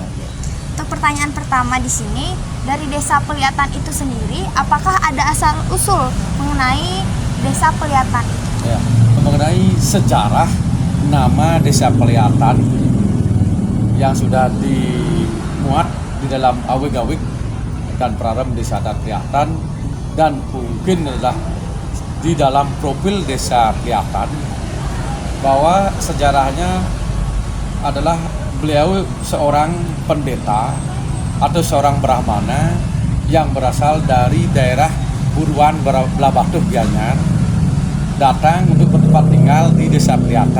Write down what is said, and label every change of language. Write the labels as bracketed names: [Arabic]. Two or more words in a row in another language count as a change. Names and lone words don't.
[Indonesian] Untuk pertanyaan pertama di sini, dari Desa Peliatan itu sendiri, apakah ada asal usul mengenai Desa Peliatan? Ya, mengenai sejarah nama Desa Peliatan yang sudah dimuat di dalam awik-awik dan prarem Desa Adat Peliatan dan mungkin adalah di dalam profil Desa Peliatan, bahwa sejarahnya adalah beliau seorang pendeta atau seorang brahmana yang berasal dari daerah Buruan Blabatuh Gianyar, datang untuk bertempat tinggal di Desa Peliatan.